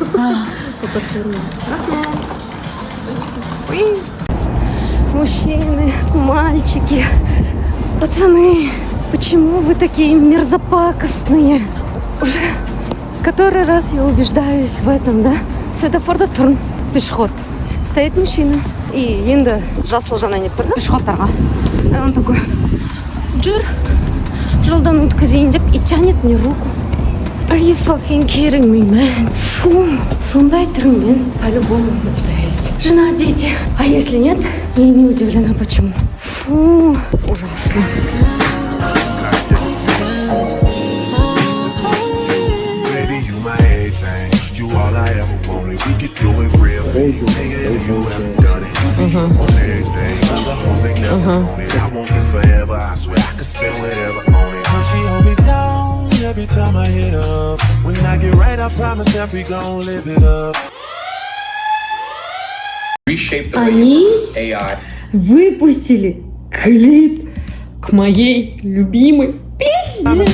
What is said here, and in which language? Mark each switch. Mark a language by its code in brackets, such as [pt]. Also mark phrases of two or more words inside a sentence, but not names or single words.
[ru] Мужчины, мальчики, пацаны, почему вы такие мерзопакостные? Уже который раз я убеждаюсь в этом, да? [kk] Светофорда тұрын, пешеход. [ru] Стоит мужчина. [kk] И енді жасыл жанайын деп тұрды пешеходтарға. [ru] И он такой, [kk] жүр, жолдан өткізейін деп, [ru] и тянет мне руку. [en] Are you fucking kidding me, man? [ru] Фу, [kk] сондай түріңмен [ru] по-любому у тебя есть жена, дети. А если нет, я не удивлена, почему. Фу, ужасно. [en] All I ever wanted, we could do it real. Nigga, you haven't done it. On everything, the hoes ain't never on it. I want this forever, I swear I could spend whatever on it. And she hold me down every time I hit up. When I get right, I promise that we gon' live it up. [ru] Они выпустили клип к моей любимой песне.